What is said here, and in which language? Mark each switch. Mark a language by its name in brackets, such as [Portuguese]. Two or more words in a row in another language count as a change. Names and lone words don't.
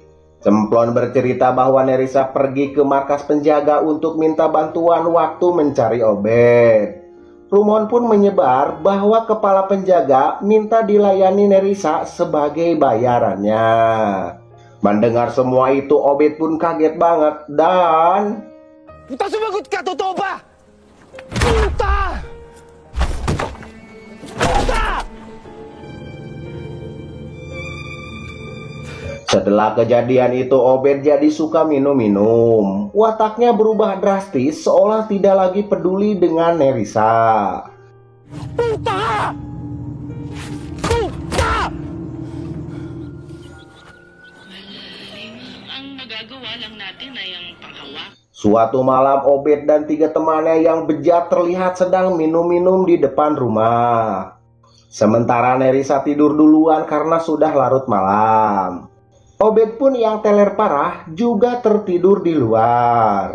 [Indonesian] Cemplon bercerita bahwa Nerissa pergi ke markas penjaga untuk minta bantuan waktu mencari Obed. Rumor pun menyebar bahwa kepala penjaga minta dilayani Nerissa sebagai bayarannya. Mendengar semua itu, Obed pun kaget banget dan [Filipino] Puta, sumagot ka! Totoo ba? Puta! Puta! [Indonesian] setelah kejadian itu Obed jadi suka minum-minum. Wataknya berubah drastis seolah tidak lagi peduli dengan Nerissa. [Filipino] Puta! Puta! magagawa lang natin ay ang panghawak. [Indonesian] Suatu malam Obed dan 3 temannya yang bejat terlihat sedang minum-minum di depan rumah. Sementara Nerissa tidur duluan karena sudah larut malam. Obed pun yang teler parah juga tertidur di luar.